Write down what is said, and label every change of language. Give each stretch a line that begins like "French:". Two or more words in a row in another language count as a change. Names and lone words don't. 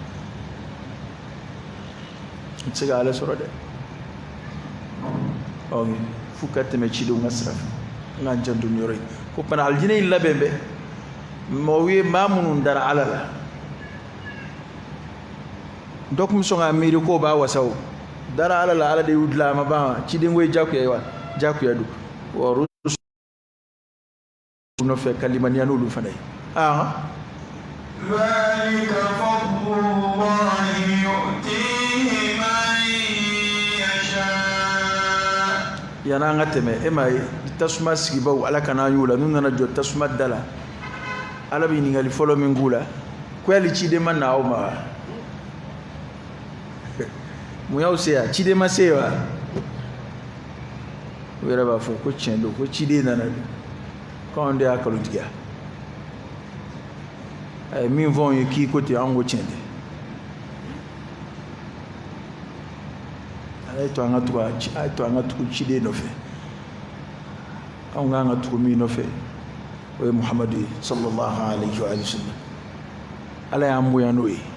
Bambara: u tɛ se ka ala sɔrɔ dɛ f'u ka tɛmɛ cidenw ka sira fɛ an k'an janto nin yɔrɔ in ko fana alijinɛ in labɛn bɛ maaw ye maa minnu dara ala la dɔ tun bɛ sɔn k'a miiri k'o b'a wasa o dara ala la ala de y'u dilan a ma ban ciden ko ye jagoya ye wa jagoya don wa olu nɔfɛ ka limaniya n'olu fana ye
Arabic: ذلك فضل الله يؤتيه من يشاء
Bambara: yana an ka tɛmɛ e ma ye tasuma sigibaw ala kana y'u la n'u nana jɔ tasuma da la ala bɛ ɲininkali fɔlɔ min k'u la ko yali ciden ma na aw ma wa mun y'aw se yan ciden ma se wa u yɛrɛ b'a fɔ ko tiɲɛ don ko ciden nana don k'anw de y'a kalontigiya a ye min fɔ anw ye k'i ko ten an ko tiɲɛ tɛ ala ye to an ka tugu ciden nɔfɛ anw k'an ka tugu min nɔfɛ o ye muhamadu ye
Arabic: صلى الله عليه وسلم
Bambara: ala y'an bonya n'o ye